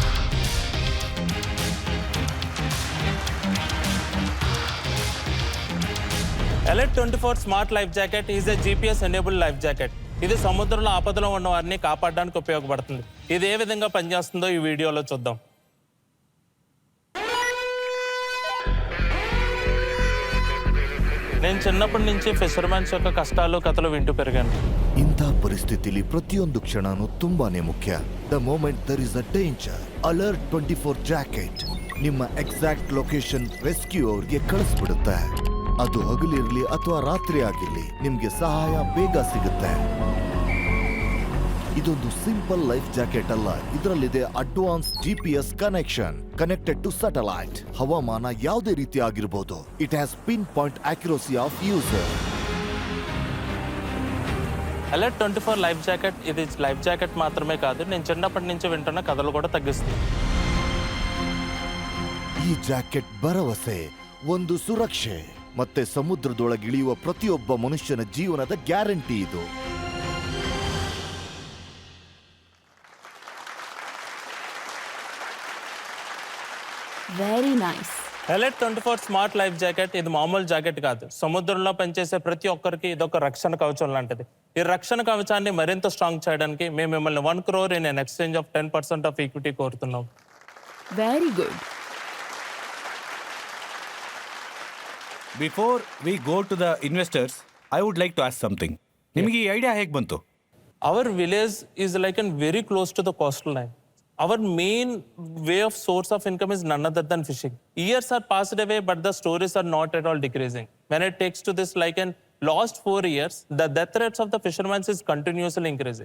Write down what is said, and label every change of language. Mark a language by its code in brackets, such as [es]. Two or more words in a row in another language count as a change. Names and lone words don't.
[en] LR24 smart life jacket is a GPS enable life jacket. [te] ఇది సముద్రంలో ఆపదలో ఉన్న వారిని కాపాడడానికి ఉపయోగపడుతుంది. ఇది ఏ విధంగా పనిచేస్తుందో ఈ వీడియోలో చూద్దాం. నేను చిన్నప్పటి నుంచి ఫిషర్మెన్స్ యొక్క కష్టాలు కథలు వింటూ పెరిగాను. [kn] ಇಂಥ ಪರಿಸ್ಥಿತಿಲಿ ಪ್ರತಿಯೊಂದು ಕ್ಷಣನೂ ತುಂಬಾನೇ ಮುಖ್ಯ. [en] the moment there is a danger, Alert 24 jacket ನಿಮ್ಮ exact location rescue [kn] ಅವ್ರಿಗೆ ಕಳಿಸ್ಬಿಡುತ್ತೆ. ಅದು ಹಗಲಿರ್ಲಿ ಅಥವಾ ರಾತ್ರಿ ಆಗಿರ್ಲಿ ನಿಮ್ಗೆ ಸಹಾಯ ಬೇಗ ಸಿಗುತ್ತೆ. [en] ಇದೊಂದು simple life jacket ಅಲ್ಲ, ಇದರಲ್ಲಿದೆ advance GPS connection connected to satellite. [kn] ಹವಾಮಾನ ಯಾವುದೇ ರೀತಿ ಆಗಿರಬಹುದು. [en] it has pin point accuracy of user. [te] LR24 [en] life jacket [te] ఇది లైఫ్ జాకెట్ మాత్రమే కాదు, నేను చిన్నప్పటి నుంచి వింటున్న కథలు కూడా తగ్గిస్తుంది. [kn] ಈ ಜಾಕೆಟ್ ಭರವಸೆ, ಒಂದು ಸುರಕ್ಷೆ ಮತ್ತೆ ಸಮುದ್ರದೊಳಗಿಳಿಯುವ ಪ್ರತಿಯೊಬ್ಬ ಮನುಷ್ಯನ ಜೀವನದ ಗ್ಯಾರಂಟಿ ಇದು. [en] very nice. [te] LR24 [en] smart life jacket [te] ఇది మామూలు జాకెట్ కాదు. సముద్రంలో పనిచేసే ప్రతి ఒక్కరికి ఇదొక రక్షణ కవచం లాంటిది. ఈ రక్షణ కవచాన్ని మరింత స్ట్రాంగ్ చేయడానికి మేము మిమ్మల్ని 1 crore [en] in exchange of 10% of equity [te] కోరుతున్నాం. [en] very good. before we go to the investors, I would like to ask something. [kn] ನಿಮಗೆ ಈ ಐಡಿಯಾ ಹೇಗೆ ಬಂತು? [en] Our village is like and very close to the coastal line. Our main way of source of income is none other than fishing. Years are passed away, but the stories are not at all decreasing. When it takes to this like in last 4 years, the death rates of the fishermen is continuously increasing.